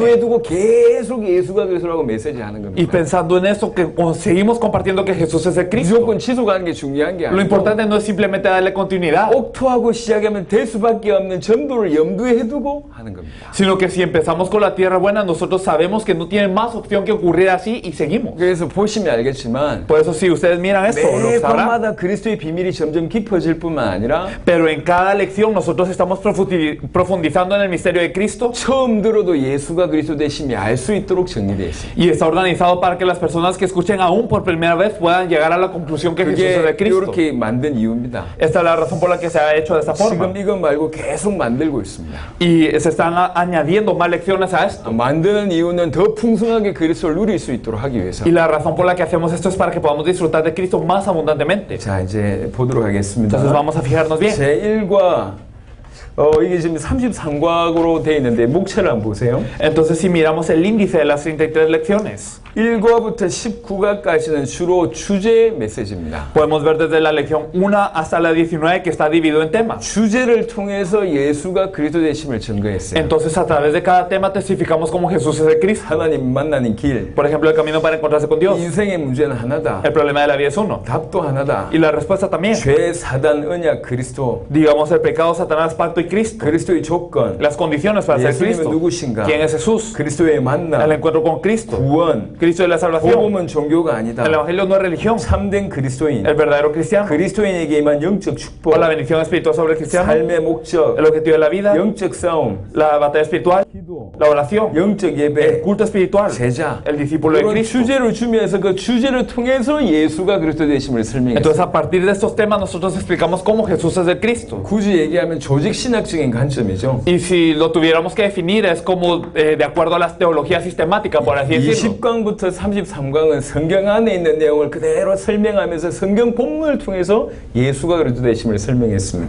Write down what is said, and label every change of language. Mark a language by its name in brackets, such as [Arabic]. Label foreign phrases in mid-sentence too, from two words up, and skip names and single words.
[Korean] 염두에 두고 계속 예수가 그리스도라고 메시지 하는 [Spanish] Y [Korean] 겁니다. [Spanish] pensando en eso, que seguimos compartiendo que Jesús es el Cristo. [Korean] 무조건 지속하는 게 중요한 게 [Spanish] Lo [Korean] 아니고 [Spanish] importante no es simplemente darle continuidad, [Korean] 옥토하고 시작하면 될 수밖에 없는 전도를 염두에 두고 하는 겁니다. [Spanish] sino que si empezamos con la tierra buena, nosotros sabemos que no tiene más opción que ocurrir así y seguimos. [Korean] 그래서 보시면 알겠지만 [Spanish] Por eso si ustedes miran esto, lo [Korean] 매 [Spanish] sabrán. [Korean] 번마다 그리스도의 비밀이 점점 깊어질 뿐만 아니라 [Spanish] Pero en cada lección nosotros estamos profundizando en el misterio de Cristo [Korean] 처음 들어도 예수가 그리스도 되심이 알 수 있도록 정리되어 있습니다. [Spanish] y está organizado para que las personas que escuchen aún por primera vez puedan llegar a la conclusión que Jesús es [Korean] 그게 [Spanish] el Cristo. [Korean] 이렇게 만든 이유입니다. [Spanish] Esta es la razón por la que se ha hecho de esta forma. [Korean] 지금 이거 말고 계속 만들고 있습니다. [Spanish] Y se están añadiendo más lecciones a esto. [Korean] 만드는 이유는 더 풍성하게 그리스도를 누릴 수 있도록 하기 위해서. [Spanish] Y la razón por la que hacemos esto es para que podamos disfrutar de Cristo más abundantemente. [Korean] 자, 이제 보도록 하겠습니다. [Spanish] Entonces vamos a fijarnos bien. [Korean] 제1과 이게 지금 33과로 되어 있는데 목차를 한번 보세요. [Spanish] Entonces si miramos el índice de las 33 lecciones, [Korean] 1과부터 19과까지는 주로 주제 메시지입니다. [Spanish] podemos ver desde la lección 1 hasta la 19 que está dividido en temas. [Korean] 주제를 통해서 예수가 그리스도 되심을 증거했어요. [Spanish] Entonces a través de cada tema testificamos cómo Jesús es el Cristo. [Korean] 하나님 만나는 길, [Spanish] Por ejemplo, el camino para encontrarse con Dios. [Korean] 인생의 문제는 하나다. [Spanish] El problema de la vida es uno. [Korean] 답도 하나다. [Spanish] Y la respuesta también. [Korean] 죄, 사단, 언약, 그리스도. [Spanish] Digamos el pecado, Satanás, pacto y Cristo. [Korean] 그리스도의 조건. [Spanish] Las condiciones para ser [Korean] 예수님은 [Spanish] Cristo. [Korean] 누구신가? [Spanish] ¿Quién es Jesús? [Korean] 그리스도의 [Spanish] El [Korean] 만남. [Spanish] encuentro con Cristo. [Korean] 구원. [Spanish] Cristo de la salvación. [Korean] 복음은 종교가 아니다. [Spanish] El evangelio no es religión. [Korean] 참된 그리스도인. [Spanish] El verdadero cristiano. [Korean] 그리스도인에게만 영적 축복. [Spanish] O la bendición espiritual sobre el cristiano. [Korean] 삶의 목적. [Spanish] El objetivo de la vida. [Korean] 영적 싸움. [Spanish] La batalla espiritual. [Korean] 기도. [Spanish] La oración. [Korean] 영적 [Spanish] El [Korean] 예배. [Spanish] culto espiritual. [Korean] 제자. [Spanish] El discípulo de [Korean] 이런 [Spanish] Cristo. [Korean] 주제를 주면서 그 주제를 통해서 예수가 그리스도 되심을 설명했어요. [Spanish] Entonces a partir de estos temas nosotros explicamos cómo Jesús es el Cristo. [Korean] 굳이 얘기하면 조직 신학 신학적인 관점이죠. [Spanish] Y si lo tuviéramos que definir, es como de acuerdo a las teologías sistemáticas, por así decirlo. [Korean] 20강부터 33강은 성경 안에 있는 내용을 그대로 설명하면서 성경 본문을 통해서 예수가 그리스도 되심을 설명했습니다.